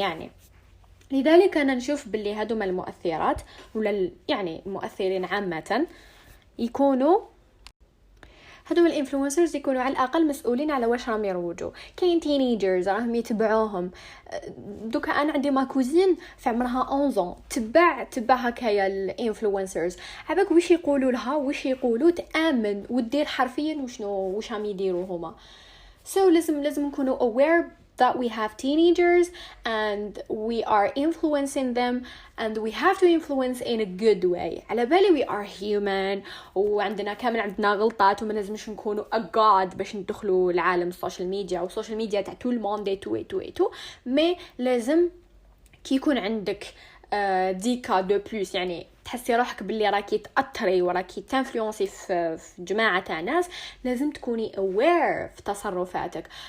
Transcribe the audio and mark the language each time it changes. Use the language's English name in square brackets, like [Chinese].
[Arabic] يعني لذلك انا نشوف باللي هادوما المؤثرات ولا يعني المؤثرين عامه يكونوا هادو الانفلونسرز يكونوا على الاقل مسؤولين على واش راهم يروجوا. كاين تينيجرز راهم يتبعوهم. دوكا انا عندي ما كوزين في عمرها 11 تبع هكايا الانفلونسرز. عباك واش يقولوا لها واش يقولوا تامن ودير حرفيا واش راهم يديروا هما. [English] so [Arabic] لازم نكونوا [English] aware that we have teenagers and we are influencing them and we have to influence in a good way. [Arabic] على بالي [English] we are human [Arabic] وعندنا كامل عندنا غلطات وما لازمش نكونوا [English] a god [Arabic] باش ندخلوا العالم السوشيال ميديا والسوشيال ميديا تاع [French] tout le monde et tout mais [Arabic] لازم كي يكون عندك [French] ديكا دو بلوس، [Arabic] يعني تحسي روحك باللي راكي تأثري وراكي تنفلونسي في جماعة تاع ناس، لازم تكوني aware في تصرفاتك.